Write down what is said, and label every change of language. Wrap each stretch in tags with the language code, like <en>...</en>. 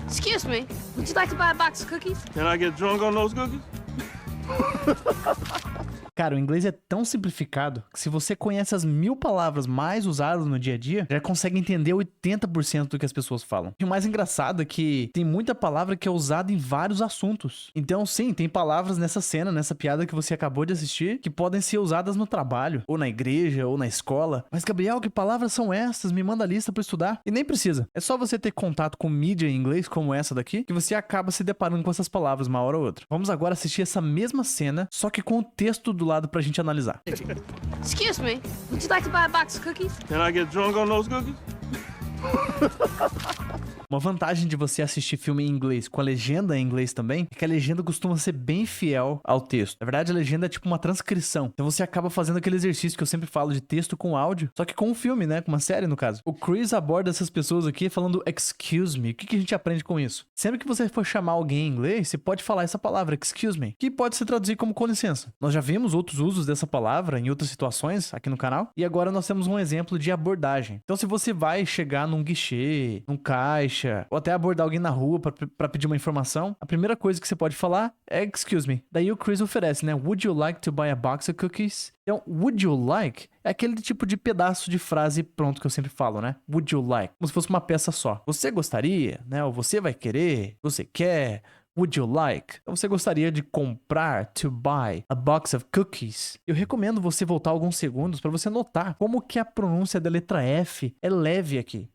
<en>Excuse me, would you like to buy a box of cookies? Can I get drunk on those cookies?</en> <pt>Cara, o inglês é tão simplificado que se você conhece as 1000 palavras mais usadas no dia a dia, já consegue entender 80% do que as pessoas falam. E o mais engraçado é que tem muita palavra que é usada em vários assuntos. Então, sim, tem palavras nessa cena, nessa piada que você acabou de assistir, que podem ser usadas no trabalho, ou na igreja, ou na escola. Mas, Gabriel, que palavras são essas? Me manda a lista pra estudar. E nem precisa. É só você ter contato com mídia em inglês, como essa daqui, que você acaba se deparando com essas palavras uma hora ou outra. Vamos agora assistir essa mesma cena, só que com o texto do lado pra gente analisar.</pt> <en>Excuse me, would you like to buy a box of cookies? Can I get drunk on those cookies?</en> <pt>Uma vantagem de você assistir filme em inglês com a legenda em inglês também é que a legenda costuma ser bem fiel ao texto. Na verdade, a legenda é tipo uma transcrição. Então você acaba fazendo aquele exercício que eu sempre falo de texto com áudio, só que com um filme, né? Com uma série, no caso. O Chris aborda essas pessoas aqui falando</pt> <en>excuse me.</en> <pt>O que a gente aprende com isso? Sempre que você for chamar alguém em inglês, você pode falar essa palavra,</pt> <en>excuse me,</en> <pt>que pode se traduzir como com licença. Nós já vimos outros usos dessa palavra em outras situações aqui no canal, e agora nós temos um exemplo de abordagem. Então se você vai chegar num guichê, num caixa, ou até abordar alguém na rua pra pedir uma informação, a primeira coisa que você pode falar é</pt> <en>excuse me.</en> <pt>Daí o Chris oferece, né?</pt> <en>Would you like to buy a box of cookies?</en> <pt>Então,</pt> <en>would you like</en> <pt>é aquele tipo de pedaço de frase pronto que eu sempre falo, né?</pt> <en>Would you like?</en> <pt>Como se fosse uma peça só. Você gostaria, né? Ou você vai querer, você quer.</pt> <en>Would you like?</en> <pt>Então você gostaria de comprar,</pt> <en>to buy, a box of cookies?</en> <pt>Eu recomendo você voltar alguns segundos para você notar como que a pronúncia da letra F é leve aqui.</pt>